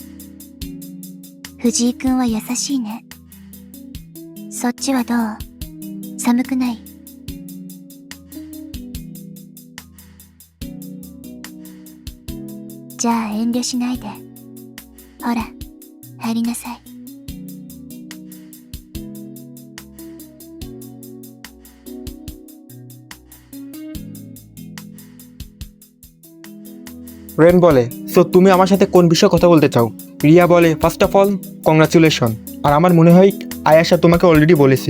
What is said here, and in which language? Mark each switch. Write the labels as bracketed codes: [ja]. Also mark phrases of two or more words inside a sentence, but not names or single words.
[ja] 藤井くんは優しいね。そっちはどう？寒くない？じゃあ遠慮しないで。ほほら、入りなさい。 [bn] রেন বলে, সো তুমি আমার সাথে কোন বিষয়ে কথা বলতে চাও? রিয়া বলে, [en] first of all congratulation, [bn] আর আমার মনে হয় আয়াশা তোমাকে অলরেডি বলেছি।